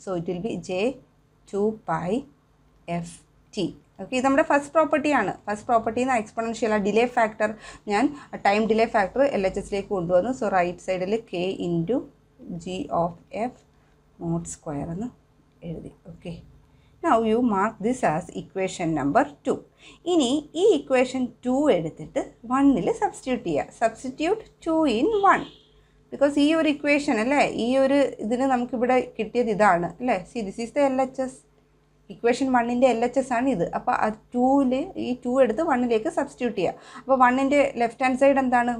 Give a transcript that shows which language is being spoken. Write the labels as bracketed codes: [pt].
[en] So it will be J 2 F T. [ml] Okay, ഇത് നമ്മുടെ first പ്രോപ്പർട്ടിയാണ്. ഫസ്റ്റ് പ്രോപ്പർട്ടിയിൽ നിന്ന് എക്സ്പോണൻഷ്യൽ ആ ഡിലേ ഫാക്ടർ, ഞാൻ time delay factor L H എസിലേക്ക് കൊണ്ടുവന്നു. സോ റൈറ്റ് സൈഡിൽ K into G of F mode square എന്ന് എഴുതി. [en] Okay, now you mark this as equation number 2. [ml] ഇനി ഈ ഇക്വേഷൻ 2 എടുത്തിട്ട് 1ൽ സബ്സ്റ്റിറ്റ്യൂട്ട് ചെയ്യുക. സബ്സ്റ്റിറ്റ്യൂട്ട് 2 in 1, ബിക്കോസ് ഈ ഒരു ഇക്വേഷൻ അല്ലേ, ഈ ഒരു ഇതിന് നമുക്കിവിടെ കിട്ടിയത് ഇതാണ് അല്ലേ? [en] See this is the L H S. [ml] Equation 1ൻ്റെ L H S ആണ് ഇത്. അപ്പോൾ ആ 2ൽ ഈ 2 എടുത്ത് 1ലേക്ക് സബ്സ്റ്റിറ്റ്യൂട്ട് ചെയ്യുക. അപ്പോൾ 1ൻ്റെ ലെഫ്റ്റ് ഹാൻഡ് സൈഡ് എന്താണ്?